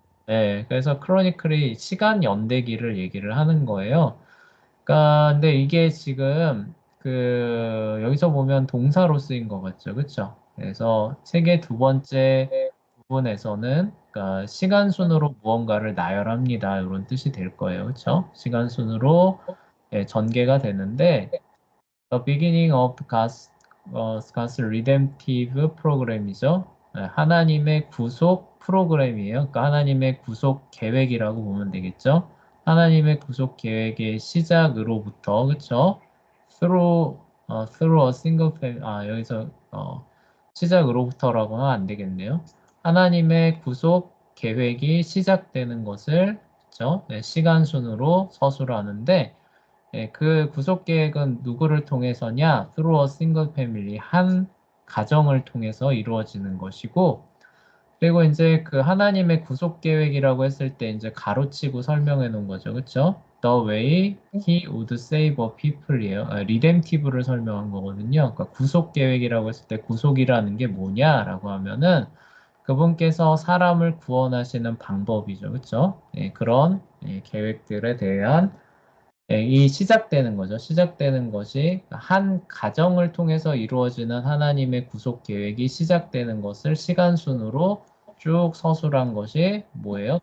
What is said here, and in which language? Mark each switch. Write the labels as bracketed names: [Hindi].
[Korean] 네, 그래서 크로니클이 시간 연대기를 얘기를 하는 거예요. 그러니까 근데 이게 지금 여기서 보면 동사로 쓰인 것 같죠, 그렇죠? 그래서 책의 두 번째 부분에서는 그러니까 시간 순으로 무언가를 나열합니다. 이런 뜻이 될 거예요, 그렇죠? 시간 순으로 전개가 되는데 The beginning of God's redemptive program 이죠. 하나님의 구속 프로그램이에요. 그러니까 하나님의 구속 계획이라고 보면 되겠죠. 하나님의 구속 계획의 시작으로부터, 그쵸? through a single 여기서, 시작으로부터라고 하면 안 되겠네요. 하나님의 구속 계획이 시작되는 것을, 그쵸? 네, 시간 순으로 서술을 하는데, 그 구속 계획은 누구를 통해서냐? Through a single family, 한 가정을 통해서 이루어지는 것이고, 그리고 이제 그 하나님의 구속 계획이라고 했을 때 이제 가로치고 설명해 놓은 거죠. 그쵸? [English] The way he would save a people이에요. [Korean] redemptive를 설명한 거거든요. 그러니까 구속 계획이라고 했을 때 구속이라는 게 뭐냐라고 하면은 그분께서 사람을 구원하시는 방법이죠. 그쵸? 그런 계획들에 대한 이 시작되는 거죠. 시작되는 것이 한 가정을 통해서 이루어지는 하나님의 구속 계획이 시작되는 것을 시간순으로 쭉 서술한 것이 뭐예요?